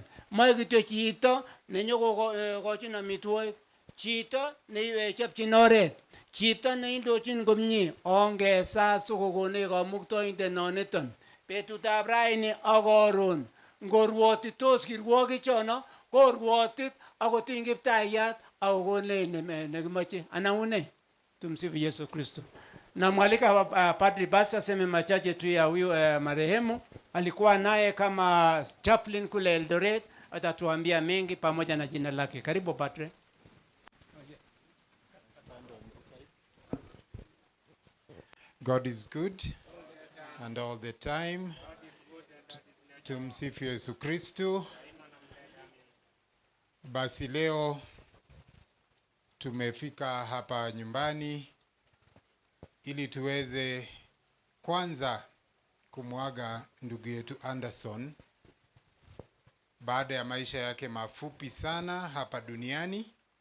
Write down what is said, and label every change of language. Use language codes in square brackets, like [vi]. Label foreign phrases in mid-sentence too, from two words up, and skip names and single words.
[kln] Moe kityo chito nenyokokochin amitwogik, chito nechopchin oret, chito neindochin komie. Ongesa sikokonech kamuktoindet noniton betutab raini ak koron. Ngorwotitos kirwokichono korwotit akotiny Kiptayat akokonech nekimoche. Anaune? [sw] Tumsifu Yesu Kristo. Namwalika Padri basi aseme machache tu ya huyu marehemu. Alikuwa naye kama chaplain kule Eldoret, atatuambia mengi pamoja na jina lake. Karibu Padre. [en] God is good and all the time. [sw] Tumsifu Yesu Kristo. Basi leo tumefika hapa nyumbani ili tuweze kwanza kumwaga ndugu yetu Anderson baada ya maisha yake mafupi sana hapa duniani.